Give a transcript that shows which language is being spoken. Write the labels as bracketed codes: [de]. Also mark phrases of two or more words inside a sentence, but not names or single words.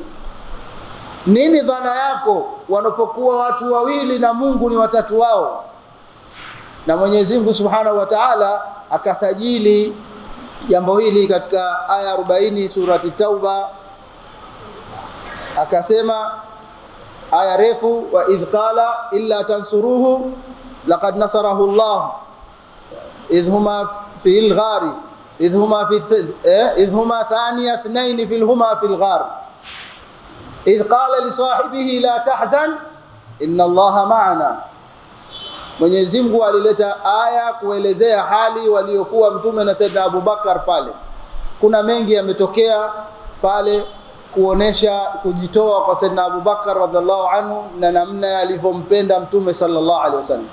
[sw] Nini dhana yako wanapokuwa watu wawili na Mungu ni watatu wao? Na Mwenyezi Mungu [ar] سبحانه وتعالى [sw] akasajili jambo hili katika aya 40 surati Tauba, akasema, aya refu, [ar] وإذ قال إلا تنصروه لقد نصره الله إذ هما في الغار إذ هما ثاني اثنين في الغار إذ قال لصاحبه لا تحزن إن الله معنا. [sw] Mwenyezi Mungu alileta aya kuelezea hali waliokuwa mtume na Saidina Abubakar pale. Kuna mengi yametokea pale kuonesha kujitoa kwa Saidina Abubakar [ar] رضي الله عنه [sw] na namna alivyompenda mtume [ar] صلى الله عليه وسلم.